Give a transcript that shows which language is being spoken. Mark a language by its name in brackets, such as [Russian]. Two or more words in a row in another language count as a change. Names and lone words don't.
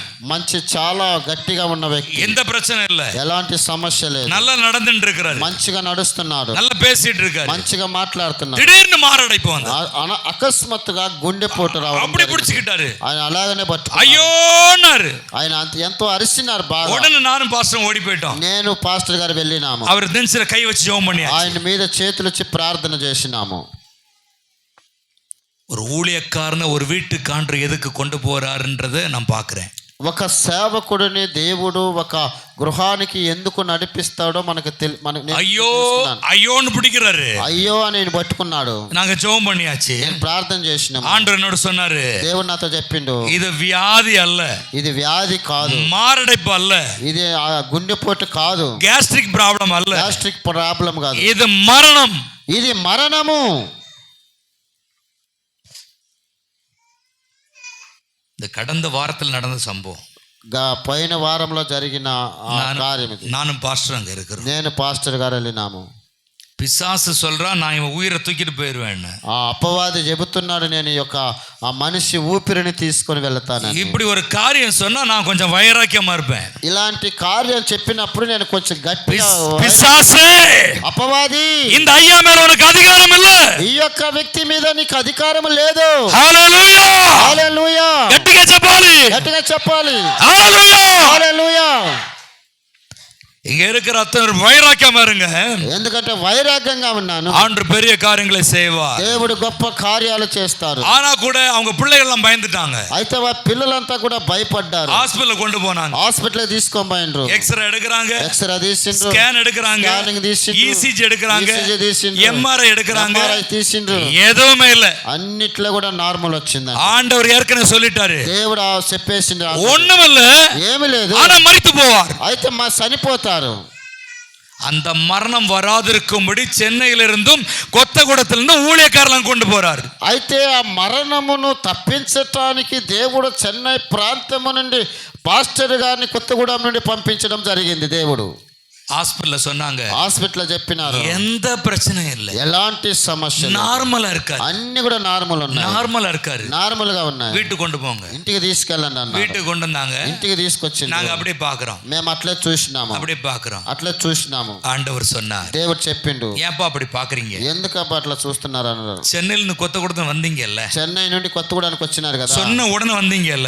[Telugu] మంచి చాలా గట్టిగా ఉన్న వ్యక్తి, [Tamil] எந்த பிரச்சனை இல்ல, [Telugu] ఎలాంటి సమస్య లేదు, [Tamil] நல்லா நடந்துட்டு இருக்கிறாரு, [Telugu] మంచిగా నడుస్తున్నాడు, [Tamil] நல்லா பேசிட்டு இருக்காரு. [Telugu] మంచిగా మాట్లాడుతున్నాడు. [Tamil] திடீர்னு மாரடைப்பு வந்து [Telugu] అకస్మాత్తుగా గుండెపోటు రావడం, [Tamil] அப்படி பிடிச்சுக்கிட்டாரு. [Telugu] ఆయన అలాగనే పట్టుకున్నాడు. [Tamil] ஐயో, [Telugu] ఆయన ఎంతో అరిసినారు బాగా. [Tamil] உடனே நானும் பாஸ்டர் ஓடி போயிட்டோம். [Telugu] నేను పాస్టర్ గారు వెళ్ళినాము. [Tamil] அவர் நெஞ்சில கை வச்சு ஜெபம் பண்ணி [Telugu] ఆయన మీద చేతులు ఇచ్చి ప్రార్థన చేసినాము. [Tamil] ஒரு ஊழியக்காரனை ஒரு வீட்டுக்கு ஆண்டவர் எதுக்கு கொண்டு போறாருன்றதை நான் பார்க்கிறேன். [Telugu] ఒక సేవకుడిని దేవుడు ఒక గృహానికి ఎందుకు నడిపిస్తాడో మనకు [Tamil] అయ్యో అయ్యోன்னு பிடிக்கிறாரு. [Telugu] అయ్యో అని పట్టుకున్నాడు. [Tamil] நாங்க ஜெபம் பண்ணியாச்சு, [Telugu] నేను ప్రార్థన చేసినాము. [Tamil] ஆண்டவர் என்னோட சொன்னாரு, [Telugu] దేవుడు నాతో చెప్పిండు, [Tamil] இது வியாதி அல்ல, [Telugu] ఇది వ్యాధి కాదు, [Tamil] மாரடைப்பு அல்ல, [Telugu] ఇది గుండెపోటు కాదు, [English] gastric problem அல்ல, gastric problem కాదు, [Tamil] இது மரணம், [Telugu] ఇది మరణము. [Tamil] இந்த கடந்த வாரத்தில் நடந்த சம்பவம், [Telugu] పోయిన వారంలో జరిగిన కార్యం ఇది. [Tamil] நானும் பாஸ்டர் அங்க இருக்கிறோம். [Telugu] నేను పాస్టర్ గారు వెళ్ళినాము. [Tamil] பிசாசு சொல்றான் நான் இவன் உயிரை தூக்கிட்டு போயிருவேன்னு. [Telugu] ఆ అపవాది చెబుతున్నాడు నేను ఈ యొక్క ఆ మనిషి ఊపిరిని తీసుకొని వెళ్తాను. [Tamil] இப்படி ஒரு காரியம் சொன்னா நான் கொஞ்சம் வைராக்கியமா இருப்பேன். [Telugu] ఇలాంటి కార్యం చెప్పినప్పుడు నేను కొంచెం గట్టిగా [Tamil] பிசாசே [Telugu] అపవాది [Tamil] இந்த ஐயா மேல உனக்கு அதிகாரம் இல்ல, [Telugu] ఈ యొక్క వ్యక్తి మీద నీకు అధికారం లేదు. హల్లెలూయా హల్లెలూయా గట్టిగా చెప్పాలి, గట్టిగా చెప్పాలి. హల్లెలూయా హల్లెలూయా. [Tamil] இங்க இருக்கிற அத்தனை வைராக்கியமா இருங்க, [Telugu] ఎందుకంటే వైరాగ్యంగా ఉన్నాను. [Tamil] ஆண்டு பெரிய காரியங்களை செய்வார், [Telugu] దేవుడు గొప్ప కార్యాలు చేస్తారు. [Tamil] ஆனா கூட அவங்க பிள்ளைகள் எல்லாம் பயந்துட்டாங்க. [Telugu] అయితే ఆ పిల్లలంతా కూడా భయపడ్డారు. [Tamil] ஹாஸ்பிடல் கொண்டு போனாங்க, [Telugu] హాస్పిటల్ తీసుకొని పోయిండ్రు. [Tamil] எக்ஸ்ரே எடுக்கறாங்க, [Telugu] ఎక్స్రే తీసిండ్రు, [Tamil] ஸ்கேன் எடுக்கறாங்க, [Telugu] స్కానింగ్ తీసిండ్రు, [Tamil] இசிஜி எடுக்கறாங்க, [Telugu] ECG తీసిండ్రు, [Tamil] எம்ஆர்ஐ எடுக்கறாங்க, [Telugu] MRI తీసిండ్రు. [Tamil] எதுவுமே இல்ல. [Telugu] అన్నిట్లో కూడా నార్మల్ వచ్చింది. [Tamil] ஆண்டவர் ஏற்கனவே சொல்லிட்டாரு [Telugu] దేవుడు చెప్పేసిండు [Tamil] ஒண்ணுமில்ல, [Telugu] ఏమీ లేదు, [Tamil] ஆனா மரித்து போவார். [Telugu] అయితే మా చనిపోతారు. [Tamil] அந்த மரணம் வராதிருக்கும்படி சென்னையிலிருந்தும் கொத்தகுடத்திலிருந்தும் ஊழியக்காரలను கொண்டு போறார். [Telugu] అయితే ఆ మరణమును తప్పించటానికి దేవుడు చెన్నై ప్రాంతము నుండి పాస్టర్ గారిని కొత్తగూడెం నుండి పంపించడం జరిగింది. దేవుడు [Tamil] ஹாஸ்பிடல்ல சொன்னாங்க, [Telugu] హాస్పిటల్ చెప్పినారు [Tamil] எந்த பிரச்சனையும் இல்ல, [Telugu] ఎలాంటి సమస్య [Tamil] நார்மலா இருக்காரு, [Telugu] అన్ని కూడా నార్మల్ ఉన్నాయి, [Tamil] நார்மலா இருக்காரு, [Telugu] నార్మల్ గా ఉన్నాయి. [Tamil] வீட்டுக்கு கொண்டு போங்க. [Telugu] ఇంటికి తీసుకెళ్ళండి అన్న. [Tamil] வீட்டுக்கு கொண்டு வந்தாங்க, [Telugu] ఇంటికి తీసుకొచ్చింది. [Tamil] நாங்க அப்படியே பாக்குறோம், [Telugu] మేము అట్లే చూసినాము, [Tamil] அப்படியே பாக்குறோம். [Telugu] అట్లే చూసినాము. [Tamil] ஆண்டவர் சொன்னார், [Telugu] దేవుడు చెప్పిండు, [Tamil] ஏன்பா அப்படி பாக்குறீங்க, [Telugu] ఎందుకబ్బా అట్లా చూస్తున్నారు అన్నారు. [Tamil] சென்னையில இருந்து கொத்தகுடத்துல வந்தீங்கல்ல, [Telugu] చెన్నై నుండి కొత్తగూడెనికి వచ్చినారు కదా, [Tamil] சொன்ன உடனே வந்தீங்கல்ல,